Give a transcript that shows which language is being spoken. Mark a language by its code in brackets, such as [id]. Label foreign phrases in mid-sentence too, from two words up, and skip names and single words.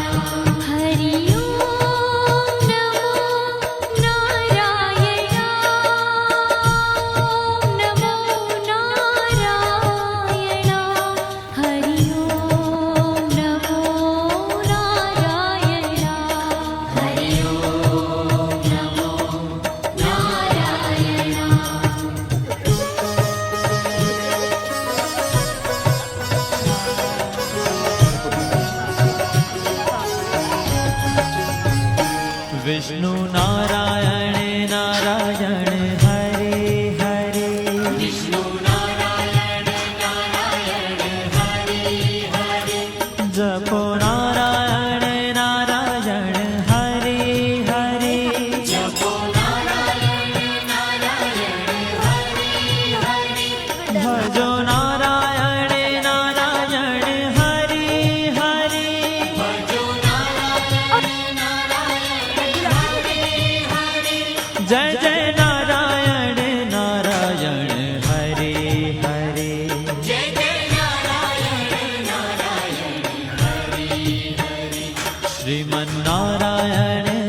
[sa] हरि ॐ नमो नारायण ॐ नमो नारायण हरि ॐ नमो नारायण हरि ॐ नमो नारायण [hi] विष्णु नारायण नारायण हरे हरे [gu] વિષ્ણુ નારાયણ નારાયણ હરિ હરિ [hi] जपो नारायण नारायण हरे हरे [gu] જપો નારાયણ નારાયણ હરિ હરિ [hi] भजो नारायण नारायण हरे हरे [gu] ભજો નારાયણ નારાયણ હરિ હરિ [hi] जय जय नारायण नारायण हरे हरे [gu] જય જય નારાયણ નારાયણ હરિ હરિ [sa] श्रीमन्नारायण